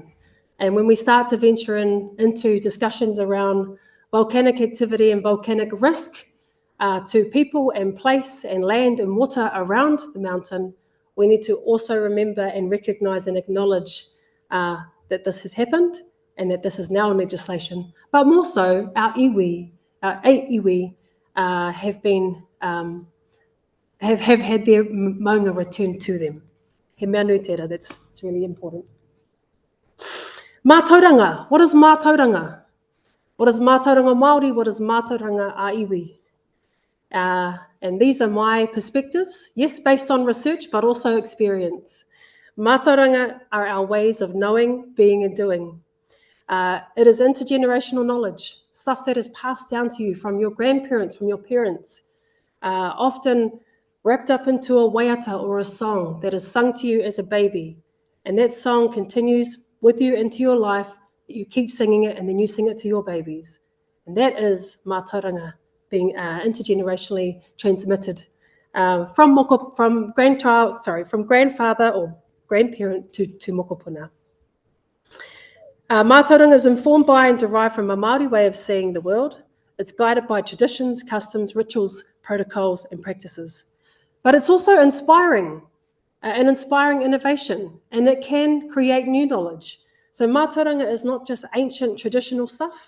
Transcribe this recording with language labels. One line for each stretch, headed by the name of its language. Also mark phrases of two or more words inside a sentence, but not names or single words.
English: And when we start to venture into discussions around volcanic activity and volcanic risk to people and place and land and water around the mountain, we need to also remember and recognise and acknowledge that this has happened and that this is now in legislation. But more so, our 8 iwi have had their maunga returned to them.
Māori: He mea nui tērā,
English: it's really important. Mātauranga. What is mātauranga? What is
Māori: mātauranga Māori?
English: What is
Māori: mātauranga a iwi?
English: And these are my perspectives, yes, based on research, but also experience. Mātauranga are our ways of knowing, being, and doing. It is intergenerational knowledge, stuff that is passed down to you from your grandparents, from your parents, often wrapped up into a waiata or a song that is sung to you as a baby. And that song continues with you into your life. You keep singing it and then you sing it to your babies. And that is mātauranga being intergenerationally transmitted from grandfather or grandparent to mokopuna. Mātauranga is informed by and derived from a Māori way of seeing the world. It's guided by traditions, customs, rituals, protocols, and practices. But it's also inspiring, and inspiring innovation, and it can create new knowledge. So mātauranga is not just ancient traditional stuff.